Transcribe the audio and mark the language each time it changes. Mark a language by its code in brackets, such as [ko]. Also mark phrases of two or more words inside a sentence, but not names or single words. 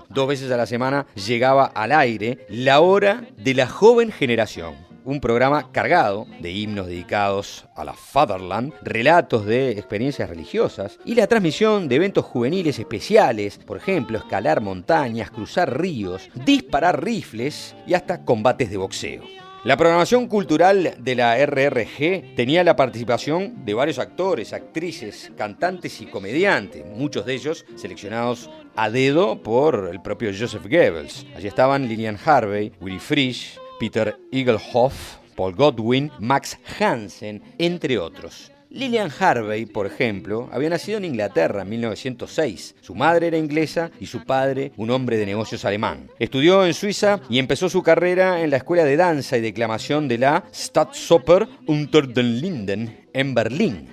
[es] 2 veces a la semana llegaba al aire La Hora de la Joven Generación, un programa cargado de himnos dedicados a la Fatherland, relatos de experiencias religiosas y la transmisión de eventos juveniles especiales, por ejemplo, escalar montañas, cruzar ríos, disparar rifles y hasta combates de boxeo. La programación cultural de la RRG tenía la participación de varios actores, actrices, cantantes y comediantes, muchos de ellos seleccionados a dedo por el propio Joseph Goebbels. Allí estaban Lilian Harvey, Willy Frisch, Peter Egelhoff, Paul Godwin, Max Hansen, entre otros. Lilian Harvey, por ejemplo, había nacido en Inglaterra en 1906. Su madre era inglesa y su padre un hombre de negocios alemán. Estudió en Suiza y empezó su carrera en la escuela de danza y declamación de la Staatsoper unter den Linden en Berlín.